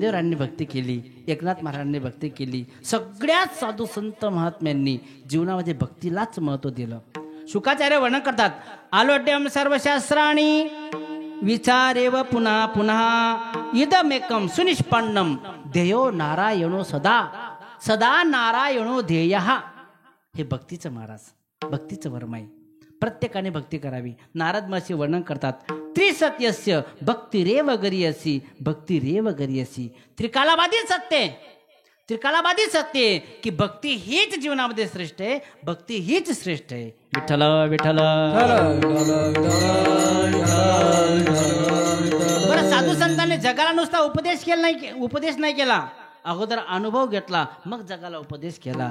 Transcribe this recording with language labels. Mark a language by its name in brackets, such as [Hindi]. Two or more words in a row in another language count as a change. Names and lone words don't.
[Marathi] महाराजांनी भक्ती केली, एकनाथ महाराजांनी भक्ती केली. सगळ्यात साधू संत महात्म्यांनी जीवनामध्ये भक्तीलाच महत्त्व दिलं. शुकाचार्य वर्णन करतात, [Sanskrit] आलोड्यम सर्वशास्त्राणी विचारेव पुन्हा पुन्हा इदमेकम सुनिष्पन्नम ध्येयो नारायणो सदा सदा नारायणो ध्येय. [Marathi] हे भक्तीचं महाराज, भक्तीचं वर्म आहे. प्रत्येकाने भक्ती करावी. नारद महर्षी वर्णन करतात, [Sanskrit] त्रिसत्यस्य भक्तिरेव गरीयसी भक्तिरेव गरीयसी. [Marathi] त्रिकालाबाधी सत्य, त्रिकालाबाधी सत्य की भक्ती हीच जीवनामध्ये श्रेष्ठ आहे, भक्ती हीच श्रेष्ठ आहे. विठ्ठल विठ्ठल. बरं, साधू संतांनी जगाला नुसता उपदेश नाही केला, अगोदर अनुभव घेतला, मग जगाला उपदेश केला.